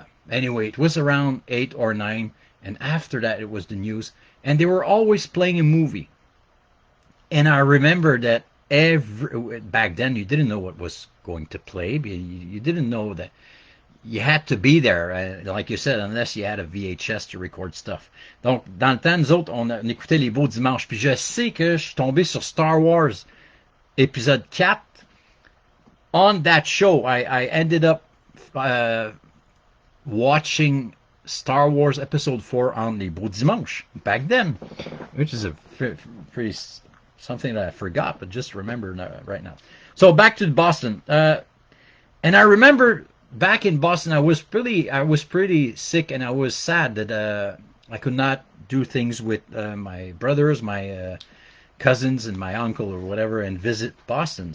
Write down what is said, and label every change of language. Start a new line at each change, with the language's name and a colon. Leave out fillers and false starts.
English: Anyway, it was around 8 or 9, and after that it was the news, and they were always playing a movie. And I remember that back then you didn't know what was going to play. You didn't know that you had to be there, like you said, unless you had a VHS to record stuff.
French: Donc, dans le temps, nous autres, on écoutait Les Beaux Dimanches. Puis je sais que je suis tombé sur Star Wars Épisode 4.
English: On that show, I ended up watching Star Wars Episode 4 on Les Beaux Dimanches back then, which is a pretty something that I forgot, but just remember right now. So back to Boston, and I remember back in Boston, I was pretty sick, and I was sad that I could not do things with my brothers, my cousins, and my uncle or whatever, and visit Boston.